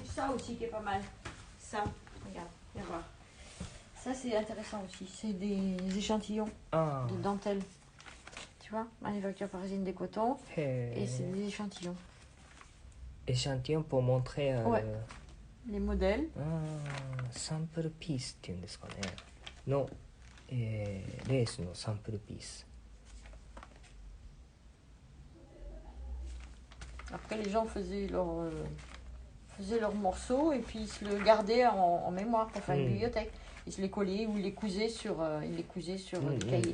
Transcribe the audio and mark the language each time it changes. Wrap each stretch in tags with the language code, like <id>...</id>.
<fr>C'est ça aussi qui est pas mal. Ça, regarde, viens voir. Ça c'est intéressant aussi. C'est des échantillons あ de dentelle. Tu vois, manufacture parisienne des cotons. あ。へ Et c'est え。 des échantillons. échantillon pour montrer、 Ouais. Les modèles.</fr> <ja>サンプルピースっていうんですかね。の、レースのサンプルピース。</ja> <fr>Après, les gens faisaient leurs morceaux et puis ils se le gardaient en mémoire pour faire une bibliothèque. Ils se les collaient ou ils les cousaient sur, des cahiers.</fr>